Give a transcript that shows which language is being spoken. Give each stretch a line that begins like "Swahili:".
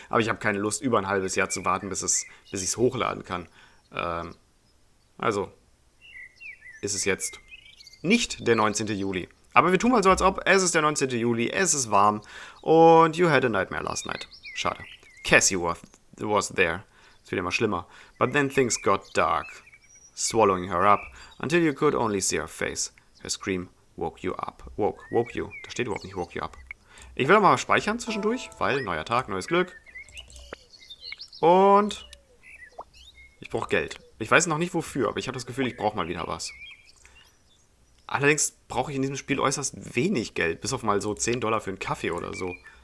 German: Aber ich habe keine Lust, über ein halbes Jahr zu warten, bis ich es hochladen kann. Also ist es jetzt nicht der 19. Juli. Aber wir tun mal so, als ob es ist der 19. Juli, es ist warm und
English: you had a nightmare last night.
German: Schade.
English: Cassie was there.
German: Es wird immer schlimmer.
English: But then things got dark, swallowing her up until you could only see her face. Her scream woke you up. Woke you.
German: Da steht überhaupt nicht
English: woke you up.
German: Ich will mal speichern zwischendurch, weil neuer Tag, neues Glück. Und ich brauche Geld. Ich weiß noch nicht wofür, aber ich habe das Gefühl, ich brauche mal wieder was. Allerdings brauche ich in diesem Spiel äußerst wenig Geld, bis auf mal so $10 für einen Kaffee oder so.